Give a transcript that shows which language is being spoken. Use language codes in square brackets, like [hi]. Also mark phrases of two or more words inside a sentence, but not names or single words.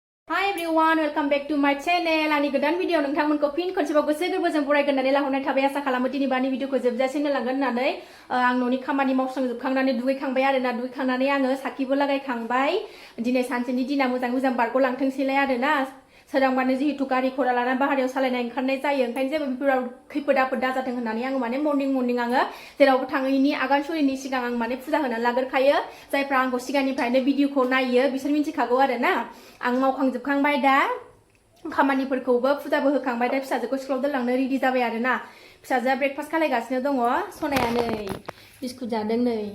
[en] Hi everyone, welcome back to my channel. [brx] Ani godan video nोंथांमोनखौ फिन खनसेबाव गोसो गोरबोजों बरायगोन होननानै लाहरनाय थाबाय आसा खालामो दिनै बानि भिडिअखौ जोबजासिम नायलांगोन होननानै आं न'नि खामानि मावस्रांजोबखांनानै दुगैखांबाय आरोना दुगैखांनानै आङो साखिबो लागायखांबाय दिनै सानसेनि दिना मोजां बारग'लांथोंसैलाय आरोना सोरांबानो जिहेतु गारि घरा लानानै बाहेरायाव सालायनाय ओंखारनाय जायो ओंखायनो जेबो बेफोराव खैफोद आफोद दाजाथों होननानै आङो माने मर्निं आङो जेरावबो थाङैनि आगान सुरिनि सिगां आं माने फुजा होनानै लाग्रोखायो जायफ्रा आंखौ सिगांनिफ्रायनो भिडिअखौ नायो बिसोर मिथिखागौ आरोना आं मावखांजोबखांबाय दा खामानिफोरखौबो फुजाबो होखांबाय दा फिसाजोखौ स्कुलाव दोनलांनो रेडि जाबाय आरोना फिसाजोआ ब्रेकफास्ट खालायगासिनो दङ सनाया नै बिस्कुट जादों नै